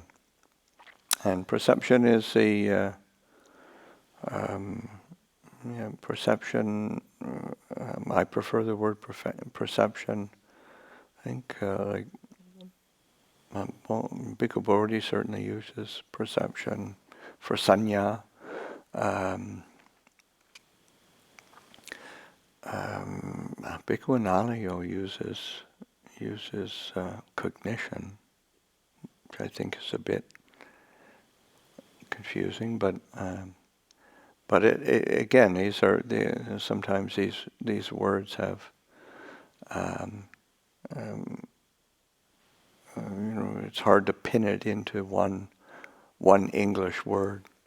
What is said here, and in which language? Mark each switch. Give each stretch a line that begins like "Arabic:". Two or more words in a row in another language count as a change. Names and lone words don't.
English: And perception is the perception. I prefer the word perception. I think Bhikkhu Bodhi certainly uses perception for sanya. Bhikkhu Analayo uses cognition, which I think is a bit confusing, but it again, these are sometimes these words have it's hard to pin it into one English word.